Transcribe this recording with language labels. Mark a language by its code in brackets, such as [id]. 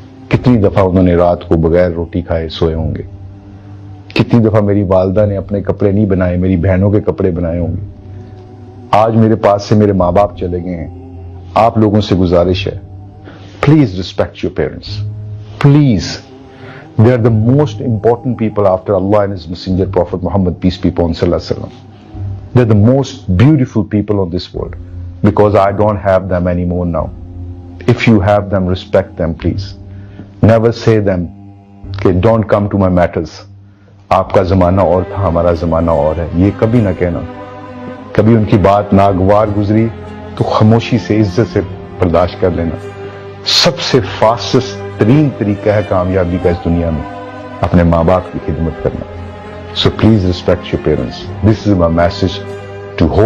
[ur] کتنی دفعہ انہوں نے رات کو بغیر روٹی کھائے سوئے ہوں گے. کتنی دفعہ میری والدہ نے اپنے کپڑے نہیں بنائے, میری بہنوں کے کپڑے بنائے ہوں گے. آج میرے پاس سے میرے ماں باپ چلے گئے ہیں. آپ لوگوں سے گزارش ہے, [en] Please respect your parents. Please, they are the most important people after Allah and His Messenger Prophet Muhammad, peace be upon him, sallallahu alaihi wasallam. They are the most beautiful people on this world because I don't have them anymore now. If you have them, respect them, please. Never say them کہ don't come to my matters. [ur] آپ کا زمانہ اور تھا, ہمارا زمانہ اور ہے. یہ کبھی نہ کہنا. کبھی ان کی بات ناگوار گزری تو خاموشی سے عزت سے برداشت کر لینا. سب سے فاسٹسٹ ترین طریقہ ہے کامیابی کا اس دنیا میں اپنے ماں باپ کی خدمت کرنا. [en] So please respect your parents. This is my message to whole